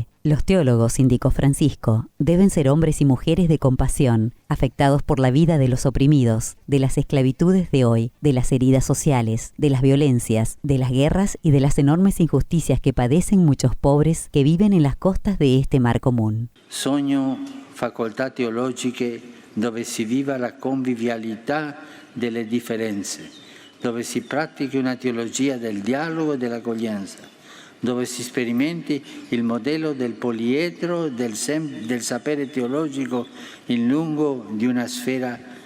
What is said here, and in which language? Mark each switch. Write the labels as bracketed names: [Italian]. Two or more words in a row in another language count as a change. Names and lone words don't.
[Spanish] Los teólogos, indicó Francisco, deben ser hombres y mujeres de compasión, afectados por la vida de los oprimidos, de las esclavitudes de hoy, de las heridas sociales, de las violencias, de las guerras y de las enormes injusticias que padecen muchos pobres que viven en las costas de este mar común. [Italian] Sogno facoltà teologiche dove si viva la convivialità delle differenze, dove si pratichi una teologia del dialogo e dell'accoglienza, dove si sperimenti il modello del poliedro del sapere teologico in luogo di una sfera